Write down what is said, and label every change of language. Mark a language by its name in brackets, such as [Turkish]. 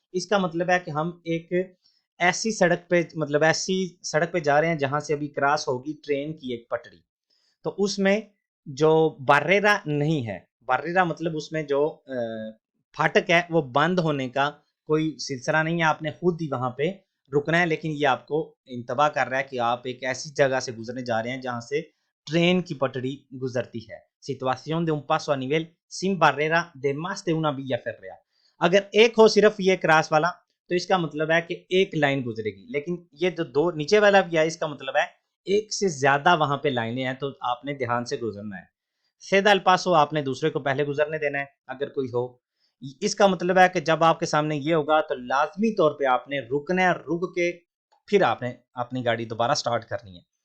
[Hindi] इसका मतलब है कि हम एक ऐसी सड़क पे मतलब ऐसी सड़क पे जा रहे हैं जहां से अभी क्रॉस होगी ट्रेन की एक पटरी, तो उसमें जो बारेरा नहीं है, बारेरा मतलब उसमें जो फाटक है वो बंद होने का कोई सिलसिला नहीं है, आपने खुद ही वहां पे रुकना है। लेकिन ये आपको इंतबा कर रहा है कि आप एक ऐसी जगह से गुजरने जा रहे हैं जहां से ट्रेन की पटड़ी गुजरती है। [Spanish] सिचुएशन de un paso a nivel sin barrera de más de una vía férrea। [Hindi] अगर एक हो सिर्फ ये क्रॉस वाला तो इसका मतलब है कि एक लाइन गुजरेगी, लेकिन ये जो दो नीचे वाला भी है इसका मतलब है एक से ज्यादा वहां पे लाइनें हैं, तो आपने ध्यान से गुजरना है। [Spanish] सेदा अल पासो [Hindi] आपने दूसरे को पहले गुजरने देना है अगर कोई हो। इसका मतलब है कि जब आपके सामने ये होगा तो लाजमी तौर पे आपने रुकना है, रुक के फिर आपने अपनी गाड़ी दोबारा स्टार्ट करनी है।